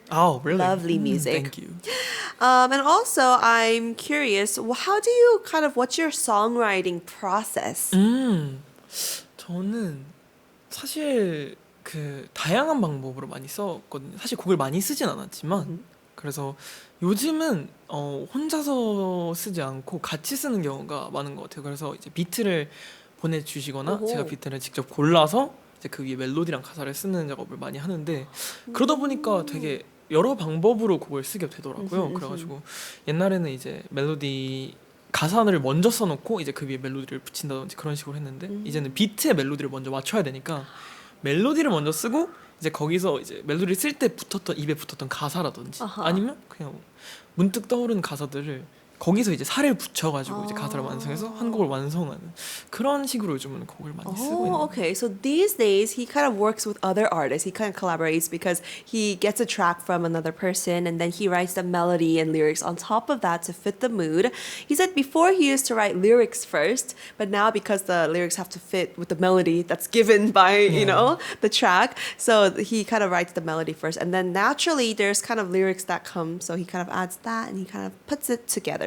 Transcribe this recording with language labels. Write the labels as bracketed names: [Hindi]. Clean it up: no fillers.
[English] Oh, really? Lovely music. Thank you. And also, I'm curious, how do you what's your songwriting process? [Korean] 저는 사실 그 다양한 방법으로 많이 썼거든요. 사실 곡을 많이 쓰진 않았지만 그래서 요즘은 혼자서 쓰지 않고 같이 쓰는 경우가 많은 것 같아요. 그래서 이제 비트를 보내주시거나 제가 비트를 직접 골라서 이제 그 위에 멜로디랑 가사를 쓰는 작업을 많이 하는데 그러다 보니까 되게 여러 방법으로 곡을 쓰게 되더라고요. 그래가지고 옛날에는 이제 멜로디 가사를 먼저 써놓고 이제 그 위에 멜로디를 붙인다든지 그런 식으로 했는데 이제는 비트에 멜로디를 먼저 맞춰야 되니까 멜로디를 먼저 쓰고 이제 거기서 이제 멜로디를 쓸 때 입에 붙었던 가사라든지 아니면 그냥 문득 떠오르는 가사들을 거기서 이제 살을 붙여가지고 이제 가사를 완성해서 한 곡을 완성하는 그런 식으로 요즘은 곡을 많이 쓰고 있는. [English] Okay. So these days he kind of works with other artists. He kind of collaborates because he gets a track from another person and then he writes the melody and lyrics on top of that to fit the mood. He said before he used to write lyrics first, but now because the lyrics have to fit with the melody that's given by, the track, so he kind of writes the melody first and then naturally there's kind of lyrics that come, so he kind of adds that and he kind of puts it together.